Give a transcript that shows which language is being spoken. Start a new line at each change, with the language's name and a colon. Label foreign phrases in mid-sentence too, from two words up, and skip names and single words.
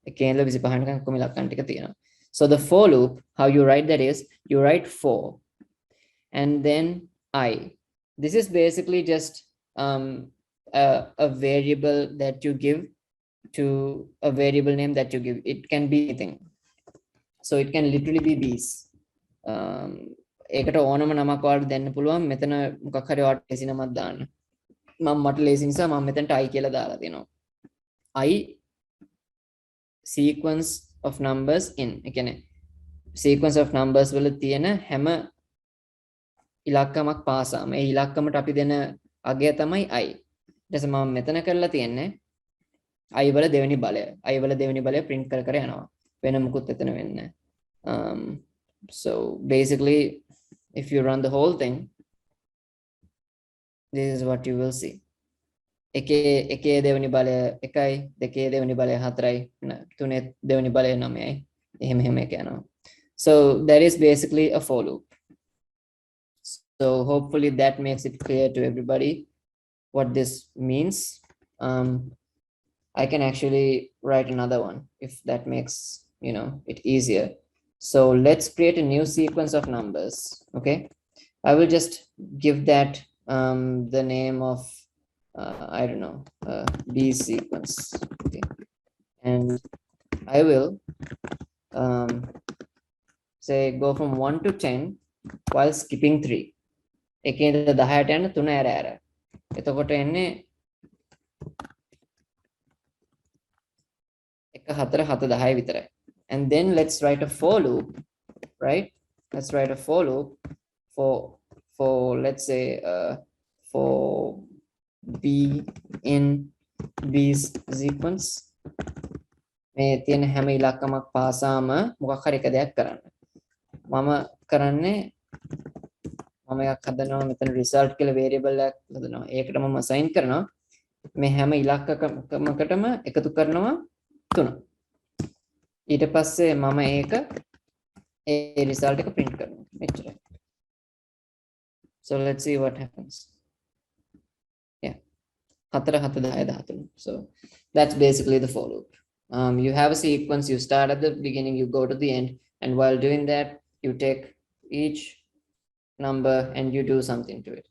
English: So the for loop, how you write that is, you write for and then I. This is basically just a variable that you give to a variable name that you give. It can be anything. So it can literally be BEEZ.
Sinhala: ඒකට ඕනම නමක් ඔයාලට දෙන්න පුළුවන්. මෙතන මොකක් හරි ඔයාලට ලේසි නමක් දාන්න. මට ලේසි නිසා මම මෙතනට I කියලා දාලා දෙනවා.
English: I sequence of numbers in.
Sinhala: ඒ කියන්නේ
English: sequence of numbers
Sinhala: වල තියෙන හැම ඉලක්කමක් පාසාම ඒ ඉලක්කමට අපි දෙන අගය තමයි I. ඊට පස්සේ මම මෙතන කරලා තියෙන්නේ I වල දෙවෙනි බලය. I වල දෙවෙනි බලය print කර යනවා. වෙන මොකුත් එතන වෙන්නේ නැහැ.
English: So basically, if you run the whole thing, this is what you will see.
Sinhala: එකේ දෙවෙනි බලය 1යි, දෙකේ දෙවෙනි බලය 4යි, තුනේ දෙවෙනි බලය 9යි. එහෙම එක යනවා.
English: So that is basically a for loop. So hopefully that makes it clear to everybody what this means. I can actually write another one if that makes it easier. So let's create a new sequence of numbers. Okay, I will just give that the name of I don't know, BEEZ sequence. Okay, and I will say go from 1 to 10 while skipping 3.
Sinhala: එකේ 10ට යන 3 ඇර. එතකොට එන්නේ 1 4 7 10 විතරයි.
English: And then let's write a for loop, right? Let's write a for loop for let's say for B in BEEZ sequence.
Sinhala: මේ තියෙන හැම ඉලක්කමක් පාසාම මොකක් හරි එක දෙයක් කරන්න. මම කරන්නේ මම එකක් හදනවා මෙතන result කියලා variable එකක් හදනවා. ඒකට මම assign කරනවා මේ හැම ඉලක්කමකටම එකතු කරනවා 3. ඊට පස්සේ මම ඒක ඒ result එක print කරනවා. මෙච්චරයි.
English: So let's see what happens. Yeah. 4 7 10 13. So that's basically the for loop. You have a sequence, you start at the beginning, you go to the end, and while doing that, you take each number and you do something to it.